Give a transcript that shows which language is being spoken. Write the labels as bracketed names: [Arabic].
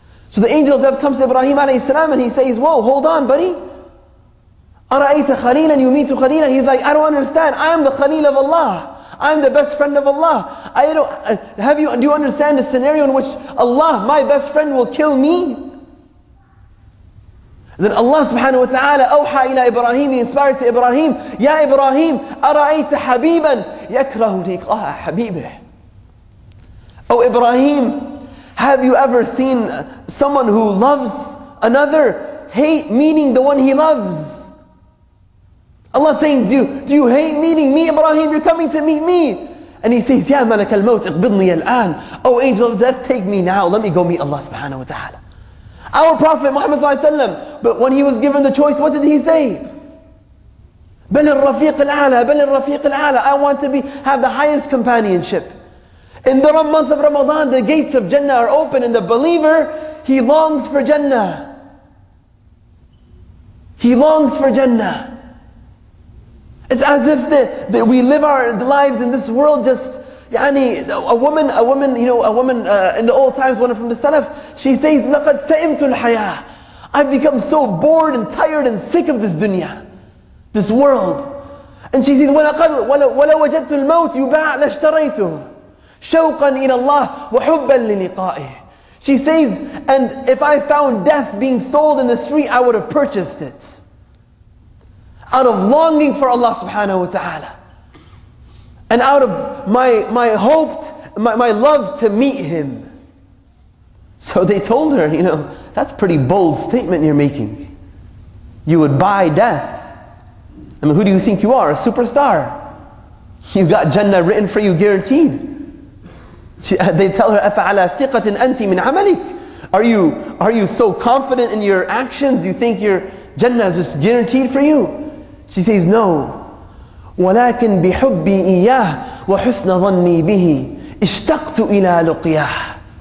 [English] So the angel of death comes to Ibrahim alayhi salam and he says, whoa, hold on, buddy. [Arabic] أَرَأَيْتَ خَلِيلًا يُمِيتُ خَلِيلًا. [English] He's like, I don't understand. I am the Khalil of Allah. I am the best friend of Allah. Do you understand the scenario in which Allah, my best friend, will kill me? Then Allah subhanahu wa ta'ala [Arabic] أوحى إلى إبراهيم, [English] He inspired to Ibrahim, [Arabic] يا إبراهيم أرأيت حبيبا يكره لقاء حبيبه. [English] Oh Ibrahim, have you ever seen someone who loves another hate meeting the one he loves? Allah saying, do you hate meeting me, Ibrahim? You're coming to meet me. And he says, [Arabic] يا ملك الموت اقبضني الآن. [English] Oh angel of death, take me now. Let me go meet Allah subhanahu wa ta'ala. Our Prophet Muhammad sallallahu alaihi wasallam, but when he was given the choice, what did he say? [Arabic] بل الرفيق الأعلى, بل الرفيق الأعلى. [English] I want to have the highest companionship. In the month of Ramadan, the gates of Jannah are open, and the believer, he longs for Jannah. He longs for Jannah. It's as if that we live our lives in this world just, a woman in the old times, one from the Salaf, she says, [Arabic] لَقَدْ سَئِمْتُ الْحَيَاةِ. [English] I've become so bored and tired and sick of this dunya, this world. And she says, [Arabic] وَلَوْ وَجَدْتُ الْمَوْتِ يُبَاعَ لَاشْتَرَيْتُهُ شَوْقًا إِلَى اللَّهِ وَحُبًّا لِلِقَائِهِ. [English] She says, and if I found death being sold in the street, I would have purchased it. Out of longing for Allah subhanahu wa ta'ala. And out of my love to meet Him. So they told her, that's a pretty bold statement you're making. You would buy death. I mean, who do you think you are? A superstar. You got Jannah written for you, guaranteed. They tell her, [Arabic] أَفَعَلَى ثِقَةٍ أَنْتِ مِنْ عَمَلِكَ. [English] Are you so confident in your actions, you think your Jannah is just guaranteed for you? She says, no. [Arabic] وَلَكِنْ بِحُبِّي إِيَّاهِ وحسن ظني به اشتقت إلى لقياه.